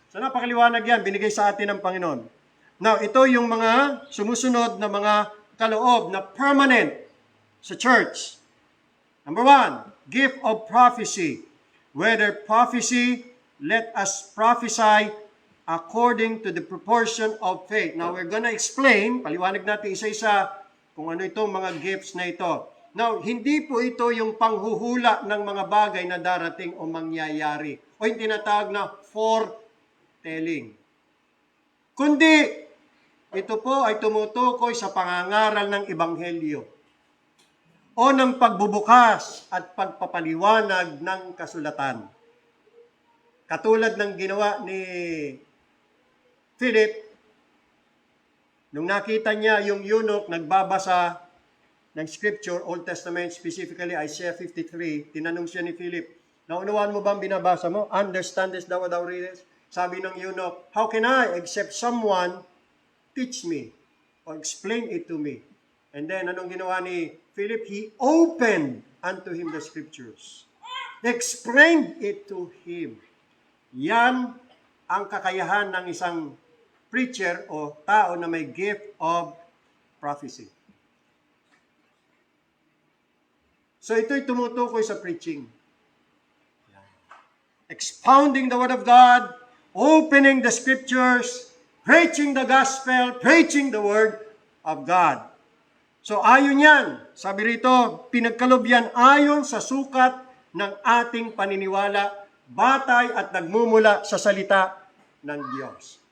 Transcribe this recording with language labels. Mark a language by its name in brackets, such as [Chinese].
[Filipino] So napakaliwanag yan, binigay sa atin ng Panginoon. Now, ito yung mga sumusunod na mga kaloob na permanent sa church. [English] Number 1, gift of prophecy. Whether prophecy, let us prophesy according to the proportion of faith. Now, we're gonna explain, [Filipino] paliwanag natin isa-isa kung ano itong mga gifts na ito. Now, hindi po ito yung panghuhula ng mga bagay na darating o mangyayari o yung tinatawag na foretelling. Kundi, ito po ay tumutukoy sa pangangaral ng Ebanghelyo o ng pagbubukas at pagpapaliwanag ng kasulatan. Katulad ng ginawa ni Philip, nung nakita niya yung eunuch nagbabasa ng scripture, Old Testament, specifically Isaiah 53, tinanong siya ni Philip, naunawaan mo ba ang binabasa mo? [English] Understandest thou what thou readest? [Filipino] Sabi ng [English] eunuch, how can I except someone teach me or explain it to me? And then, [Filipino] anong ginawa ni Philip? [English] He opened unto him the scriptures. Explained it to him. [Filipino] Yan ang kakayahan ng isang preacher o tao na may gift of prophecy. So ito'y tumutukoy sa preaching. [English] Expounding the Word of God, opening the Scriptures, preaching the Gospel, preaching the Word of God. [Filipino] So ayon yan, sabi rito, pinagkalob yan ayon sa sukat ng ating paniniwala batay at nagmumula sa salita ng Diyos.